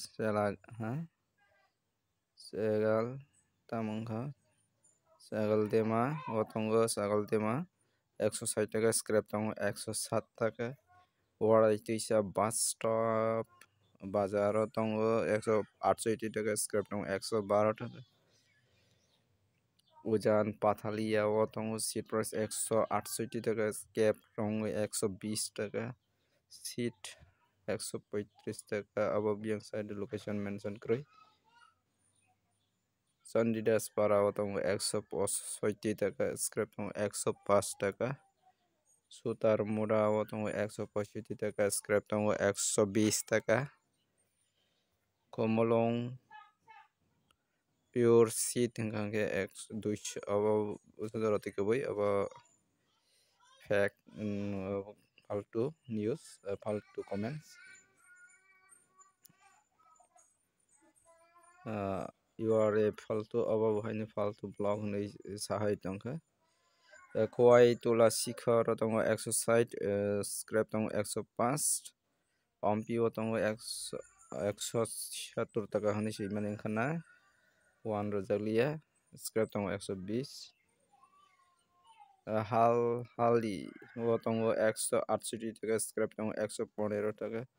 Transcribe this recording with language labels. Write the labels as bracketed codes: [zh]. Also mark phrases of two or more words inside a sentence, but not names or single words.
[trp] Segal Tamangha Segal Dema tongo Segal Dema 160 টাকা scrap tongo 107 টাকা Warai Tuisa [en] bus stop [trp] bazar tongo 168 টাকা scrap tongo 112 টাকা Ujan Pathalia tongo [en] seat price [trp] 168 টাকা cap tongo 120 টাকা seat 135 টাকা above yang side location mention kroi Chandidas para tongo 165 টাকা scrap tongo 105 টাকা Sutar Mura tongo 165 টাকা scrap tongo 120 টাকা Komolong pure seat hingkangke 200 abo usajara tikoboi abo fake faltu news faltu comments [en] you are a faltu [trp] abo haini faltu blog nei sahai tongkha Kowai Tula Shikhar tongo 160 scrap tongo 105 Pampio tongo 170 টাকা hani simani khana 1 rojalia scrap tongo 120 Hali tongo 168 টাকা scrap tongo 115 টাকা